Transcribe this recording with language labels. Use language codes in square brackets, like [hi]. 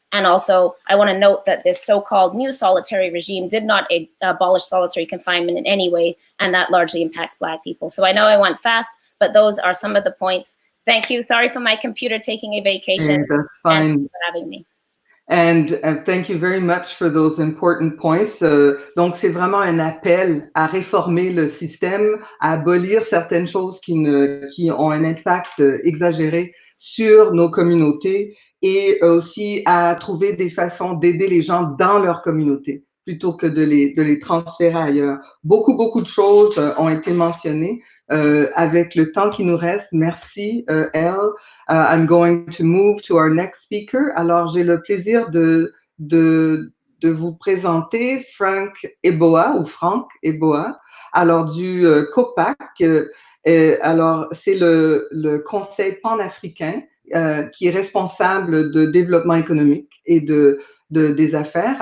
[en] And also, I want to note that this so-called new solitary regime did not abolish solitary confinement in any way, and that largely impacts Black people. So I know I went fast, but those are some of the points. Thank you. Sorry for my computer taking a vacation. That's fine. And for having me. And thank you very much for those important points. [fr] Donc, c'est vraiment un appel à réformer le système, à abolir certaines choses qui ont un impact exagéré sur nos communautés et aussi à trouver des façons d'aider les gens dans leur communauté plutôt que de les transférer ailleurs. Beaucoup de choses ont été mentionnées. Avec le temps qui nous reste, merci, Elle. [en] I'm going to move to our next speaker. [fr] Alors, j'ai le plaisir de vous présenter Frank Eboa ou Frank Eboa. Alors, du COPAC. Alors, c'est le Conseil panafricain qui est responsable de développement économique et des affaires.